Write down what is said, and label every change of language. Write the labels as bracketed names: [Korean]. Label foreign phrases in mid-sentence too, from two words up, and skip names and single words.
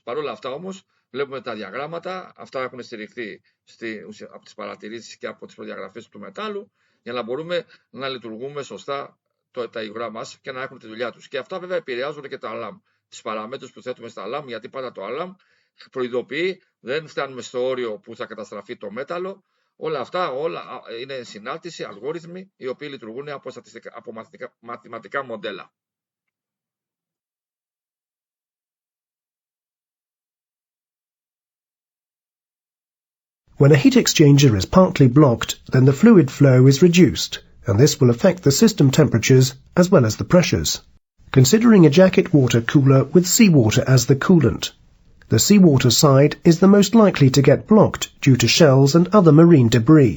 [Greek] Παρ' όλα αυτά όμως βλέπουμε τα διαγράμματα. Αυτά έχουν στηριχθεί από τις παρατηρήσεις και από τις προδιαγραφές του μετάλλου για να μπορούμε να λειτουργούμε σωστά τα υγρά μας και να έχουν τη δουλειά τους. Και αυτά βέβαια επηρεάζουν και τα αλάμ. Τις παραμέτρους που θέτουμε στα αλάμ, γιατί πάντα το αλάμ προειδοποιεί, δεν φτάνουμε στο όριο που θα καταστραφεί το μέταλλο. Όλα αυτά είναι συνάρτηση, αλγόριθμοι, οι οποίοι λειτουργούν από μαθηματικά μοντέλα. [English] When a heat exchanger is partly blocked, then the fluid flow is reduced, and this will affect the system temperatures as well as the pressures. Considering a jacket water cooler with seawater as the coolant, the seawater side is the most likely to get blocked due to shells and other marine debris.